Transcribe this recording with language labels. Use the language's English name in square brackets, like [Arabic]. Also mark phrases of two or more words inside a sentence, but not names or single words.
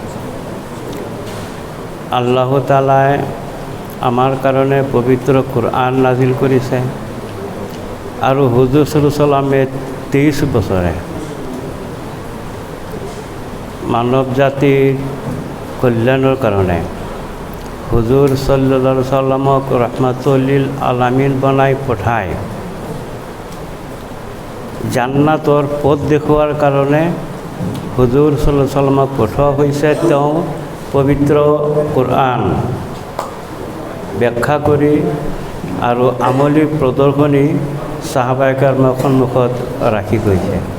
[Assamese] আল্লাহ তাআলাই আমাৰ কাৰণে পবিত্ৰ কোৰআন নাজিল কৰিছে আৰু হুজুৰ [Arabic] صلى الله عليه [Assamese] 23 বছৰে মানৱ জাতিৰ কল্যাণৰ কাৰণে হুজুৰ [Arabic] صلى الله عليه [Assamese] সাল্লামক [Arabic] رحمة للعالمين [Assamese] বনাই পঠাই জান্নাতৰ পথ দেখুৱাৰ কাৰণে হুজুৰ [Arabic] صلى الله عليه [Assamese] সাল্লামক পঠোৱা হৈছে। তেওঁ পবিত্ৰ কোৰআন ব্যাখ্যা কৰি আৰু আমলি প্ৰদৰ্শনী সাহাবায়ে কেৰামৰ সন্মুখত ৰাখি গৈছে।